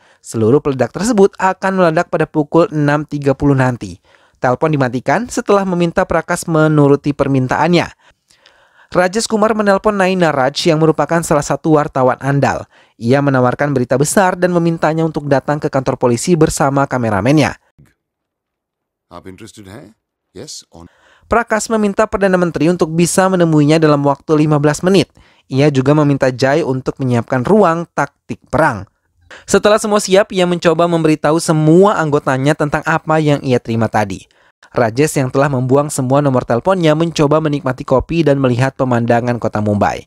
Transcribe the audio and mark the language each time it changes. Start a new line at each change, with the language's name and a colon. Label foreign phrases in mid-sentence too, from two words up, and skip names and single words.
Indonesian: Seluruh peledak tersebut akan meledak pada pukul 6.30 nanti. Telepon dimatikan setelah meminta Prakash menuruti permintaannya. Rajesh Kumar menelpon Naina Raj yang merupakan salah satu wartawan andal. Ia menawarkan berita besar dan memintanya untuk datang ke kantor polisi bersama kameramennya.
Hindi: आप इंटरेस्टेड हैं?
English: Yes on.
Indonesian: Prakash meminta Perdana Menteri untuk bisa menemuinya dalam waktu 15 menit. Ia juga meminta Jai untuk menyiapkan ruang taktik perang. Setelah semua siap, ia mencoba memberitahu semua anggotanya tentang apa yang ia terima tadi. Rajesh yang telah membuang semua nomor teleponnya mencoba menikmati kopi dan melihat pemandangan kota Mumbai.